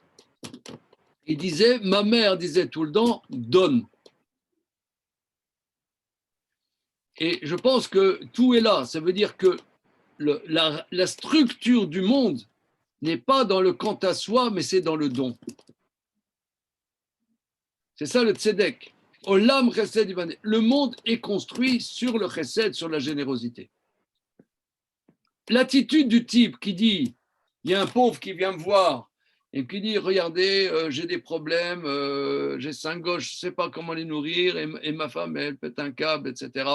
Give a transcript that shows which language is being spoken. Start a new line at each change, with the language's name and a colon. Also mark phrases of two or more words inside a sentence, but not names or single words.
French: Il disait, ma mère disait tout le temps, donne. Et je pense que tout est là. Ça veut dire que la structure du monde n'est pas dans le quant à soi, mais c'est dans le don. C'est ça le tzedek.
Hebrew: עולם חסד יבנה.
French: Le monde est construit sur le chesed, sur la générosité. L'attitude du type qui dit, il y a un pauvre qui vient me voir et qui dit, regardez, j'ai des problèmes, j'ai 5 gosses, je ne sais pas comment les nourrir, et ma femme, elle pète un câble, etc.